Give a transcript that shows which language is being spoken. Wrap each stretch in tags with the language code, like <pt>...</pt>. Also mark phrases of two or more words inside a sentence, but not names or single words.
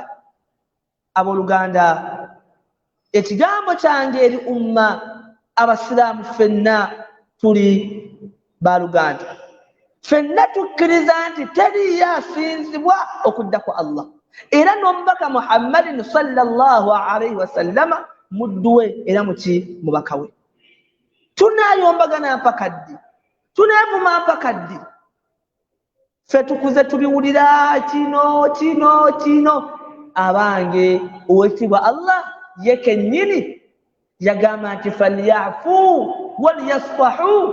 <lg>Abooluganda, ekigambo kyange eri umma abasiraamu ffenna tuli baluganda, ffenna tukkiriza nti teriyo asinzibwa okudda ku Allah, era n'omubaka Muhammadin</lg> <ar>صلى الله عليه وسلم</ar> <lg>muddu we era muki mubaka we. Tunaayombagana mpaka ddi? Tuneevuma mpaka ddi? Ffe tukuze tubiwulira kino. Abange owekitiibwa Allah ye kennyini yagamba nti</lg> <ar>فليعفوا وليصفحوا.</ar>